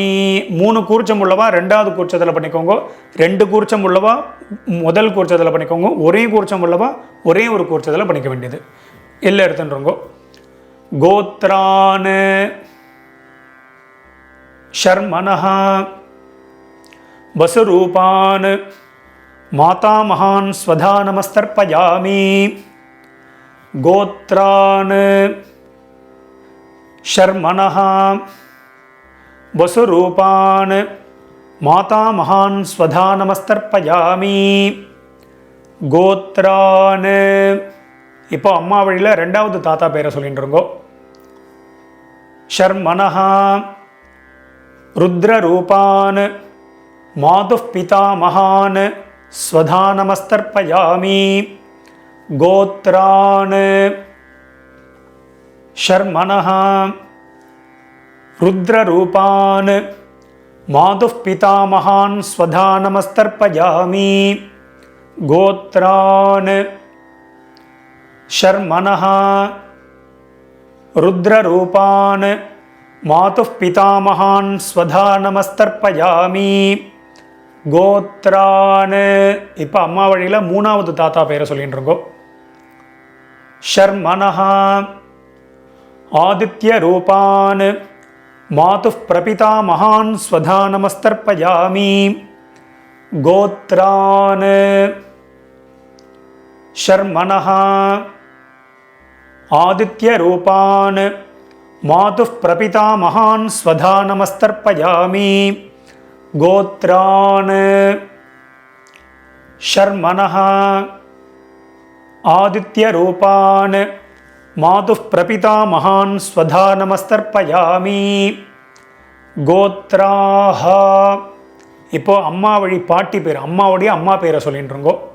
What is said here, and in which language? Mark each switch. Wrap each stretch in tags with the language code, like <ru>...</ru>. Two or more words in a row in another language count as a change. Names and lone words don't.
<ta>3 கூர்ச்சம் உள்ளவா ரெண்டாவது கூர்ச்சத்தில் பண்ணிக்கோங்க. 2 கூர்ச்சம் உள்ளவா முதல் கூர்ச்சத்தில் பண்ணிக்கோங்க. ஒரே கூர்ச்சம் உள்ளவா ஒரே ஒரு கூர்ச்சத்தில் பண்ணிக்க வேண்டியது. எல்லாம் எடுத்துன்றோங்க.</ta> <sa>गोत्रान् शर्मणः वसुरूपान् माता महान् स्वधा नमस्तर्पयामि. गोत्रान् शर्मणः वसुरूपान् माता महान् स्वधा नमस्तर्पयामि.</sa> <ta>கோத்ரான் இப்போ அம்மா வழியில் ரெண்டாவது தாத்தா பேரை சொல்லிட்டு இருக்கோ.</ta> <sa>शर्मणः रुद्ररूपान् मातुः पिता महान् स्वधा नमस्तर्पयामि. गोत्रान् शर्मणः रुद्ररूपान् मातुः पिता महान् स्वधा नमस्तर्पयामि. गोत्रान् शर्मणः रुद्ररूपान् मातुः पिता महान् स्वधा नमस्तर्पयामि.</sa> <ta>கோத்ரான் இப்போ அம்மா வழியில் 3வது தாத்தா பேரை சொல்லிட்டு இருக்கோம்.</ta> <sa>शर्मणः आदित्यरूपान् मातुः प्रपिता महान् स्वधा नमस्तर्पयामि. गोत्रान् शर्मणः आदित्यरूपान् मातुः प्रपिता महान् स्वधा नमस्तर्पयामि. गोत्रान् शर्मणः आदित्यरूपान् मातुः प्रपिता महान् स्वधा नमस्तर्पयामि.</sa> <ta>கோத்ராஹ இப்போ அம்மா வழி பாட்டி பேர், அம்மாவுடைய அம்மா பேரை சொல்லிட்டு இருக்கோ.</ta>